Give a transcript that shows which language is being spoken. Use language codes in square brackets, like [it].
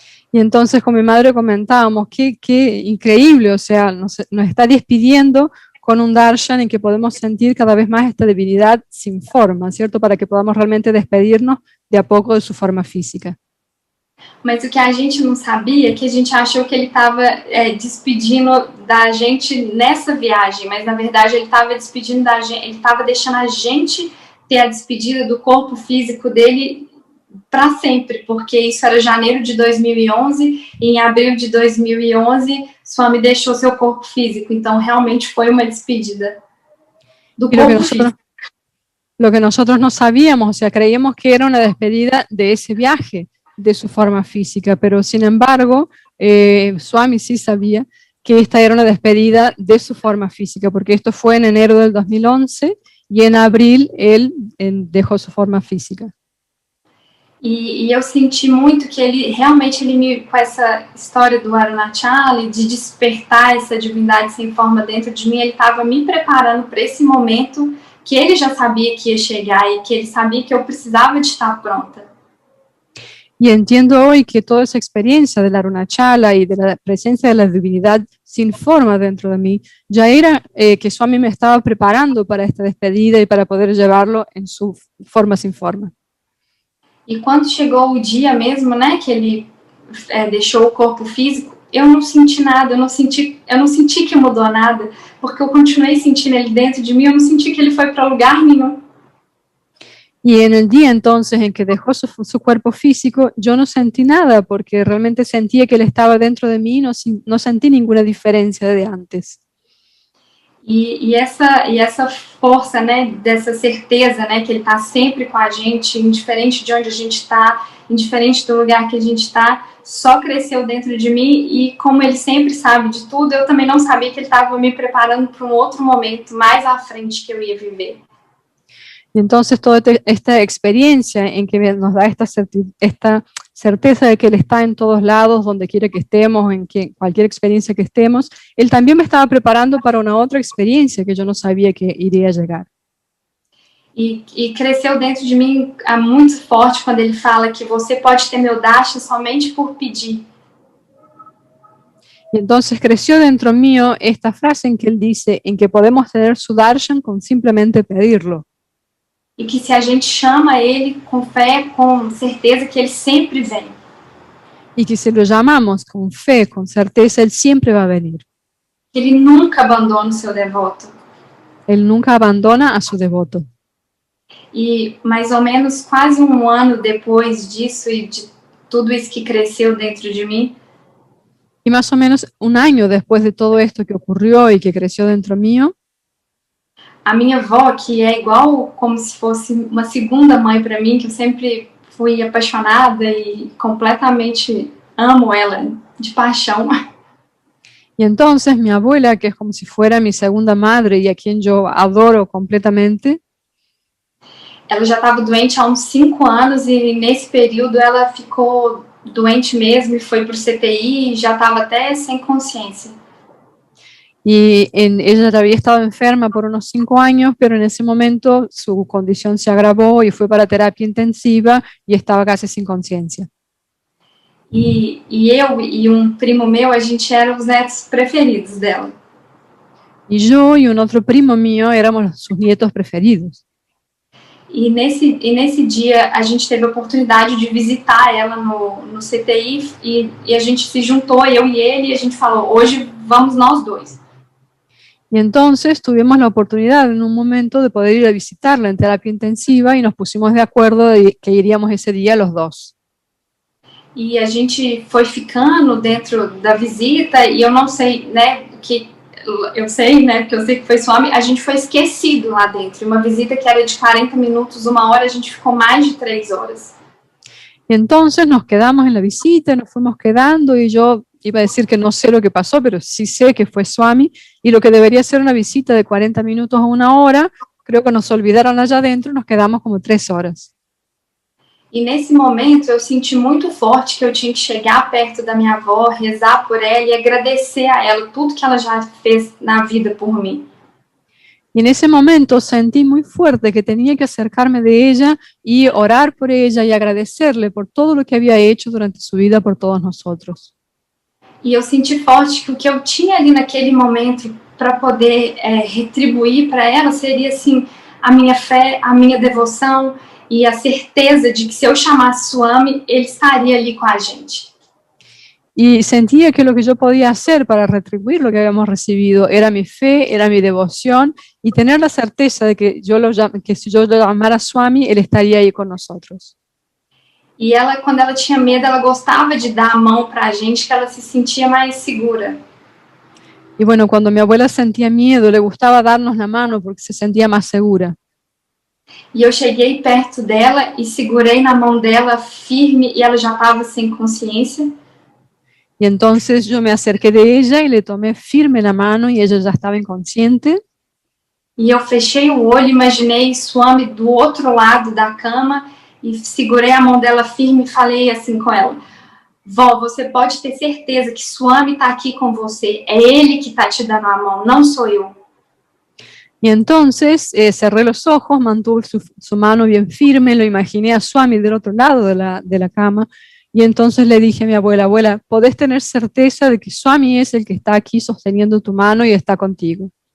[es] Y entonces con mi madre comentábamos, qué increíble, o sea, nos está despidiendo con un darshan en que podemos sentir cada vez más esta divinidad sin forma, ¿cierto? Para que podamos realmente despedirnos de a poco de su forma física. [pt] Mas o que a gente não sabia é que a gente achou que ele estava despedindo da gente nessa viagem, mas na verdade ele estava despedindo da gente, ele estava deixando a gente ter a despedida do corpo físico dele para sempre, porque isso era janeiro de 2011 e em abril de 2011 Swami deixou seu corpo físico, então realmente foi uma despedida do corpo físico. [es] Lo que nosotros no sabíamos, o sea, creíamos que era una despedida de ese viaje, de su forma física, pero sin embargo, Swami sí sabía que esta era una despedida de su forma física, porque esto fue en enero del 2011 y en abril él dejó su forma física. [pt] E eu senti muito que ele realmente, com essa história do Arunachala e de despertar essa divindade sem forma dentro de mim, ele estava me preparando para esse momento que ele já sabia que ia chegar e que ele sabia que eu precisava de estar pronta. [es] Y entiendo hoy que toda esa experiencia de la Arunachala y de la presencia de la divinidad sin forma dentro de mí, ya era que Swami me estaba preparando para esta despedida y para poder llevarlo en su forma sin forma. [pt] E quando chegou o dia mesmo, né, que ele deixou o corpo físico, eu não senti nada, eu não senti que mudou nada, porque eu continuei sentindo ele dentro de mim, eu não senti que ele foi para lugar nenhum. [es] Y en el día entonces en que dejó su cuerpo físico, yo no sentí nada porque realmente sentía que él estaba dentro de mí y no sentí ninguna diferencia de antes. [pt] E essa força, né, dessa certeza, né, que ele está sempre com a gente, indiferente de onde a gente está, indiferente do lugar que a gente está, só cresceu dentro de mim e como ele sempre sabe de tudo, eu também não sabia que ele estava me preparando para um outro momento mais à frente que eu ia viver. [es] Y entonces toda esta experiencia en que nos da esta certeza de que Él está en todos lados, donde quiera que estemos, cualquier experiencia que estemos, Él también me estaba preparando para una otra experiencia que yo no sabía que iría a llegar. [pt] E cresceu dentro de mim muito forte quando ele fala que você pode ter meu darshan somente por pedir. [es] Y entonces creció dentro mío esta frase en que Él dice, en que podemos tener su darshan con simplemente pedirlo. [pt] E que se a gente chama ele com fé, com certeza que ele sempre vem. [es] Y que si lo llamamos con fe, con certeza, Él siempre va a venir. [pt] Ele nunca abandona o seu devoto. [es] Él nunca abandona a su devoto. [pt] E mais ou menos quase um ano depois disso e de tudo isso que cresceu dentro de mim, [es] Y más o menos un año después de todo esto que ocurrió y que creció dentro mío, [pt] a minha avó, que é igual como se fosse uma segunda mãe para mim, que eu sempre fui apaixonada e completamente amo ela de paixão. [es] y entonces mi abuela, que es como si fuera mi segunda madre y a quien yo adoro completamente, [pt] Ela já estava doente há uns 5 anos e nesse período ela ficou doente mesmo e foi para o CTI e já estava até sem consciência. [es] y ella ya había estado enferma por unos 5 años, pero en ese momento su condición se agravó y fue para terapia intensiva y estaba casi sin conciencia. [pt] E eu e primo meu, a gente era os netos preferidos dela. [es] Y yo y un otro primo mío éramos sus nietos preferidos. [pt] E nesse dia a gente teve a oportunidade de visitar ela no CTI e a gente se juntou, eu e ele, e a gente falou, hoje vamos nós dois. [es] Y entonces tuvimos la oportunidad en un momento de poder ir a visitarla en terapia intensiva y nos pusimos de acuerdo de que iríamos ese día los dos. [pt] E a gente foi ficando dentro da visita e eu não sei, né, que eu sei, né, porque eu sei que foi Swami, a gente foi esquecido lá dentro. Uma visita que era de 40 minutos, 1 hora, a gente ficou mais de 3 horas. [es] Y entonces nos quedamos en la visita, nos fuimos quedando y yo iba a decir que no sé lo que pasó, pero sí sé que fue Swami y lo que debería ser una visita de 40 minutos a 1 hora, creo que nos olvidaron allá adentro y nos quedamos como 3 horas. [pt] E nesse momento eu senti muito forte que eu tinha que chegar perto da minha avó, rezar por ela e agradecer a ela tudo que ela já fez na vida por mim. [es] Y en ese momento sentí muy fuerte que tenía que acercarme de ella y orar por ella y agradecerle por todo lo que había hecho durante su vida por todos nosotros. [pt] E eu senti forte que o que eu tinha ali naquele momento para poder retribuir para ela seria assim a minha fé, a minha devoção e a certeza de que se eu chamasse Swami, ele estaria ali com a gente. [es] Y sentía que lo que yo podía hacer para retribuir lo que habíamos recibido era mi fe, era mi devoción y tener la certeza de que, que si yo lo llamara Swami, él estaría ahí con nosotros. [pt] E ela, quando ela tinha medo, ela gostava de dar a mão para a gente, que ela se sentia mais segura. [es] Y bueno, cuando mi abuela sentía miedo, le gustaba darnos la mano porque se sentía más segura. [pt] E eu cheguei perto dela e segurei na mão dela firme e ela já estava sem consciência. [es] Y entonces yo me acerqué de ella y le tomé firme la mano y ella ya estaba inconsciente. [pt] E eu fechei o olho, imaginei Swami do outro lado da cama e segurei a mão dela firme e falei assim com ela: Vó, você pode ter certeza que Swami está aqui com você. É ele que está te dando a mão, não sou eu. [es] Y entonces cerré los ojos, mantuve su mano bien firme, lo imaginé a Swami del otro lado de la cama. Y entonces le dije a mi abuela, abuela, podés tener certeza de que Swami es el que está aquí sosteniendo tu mano y está contigo.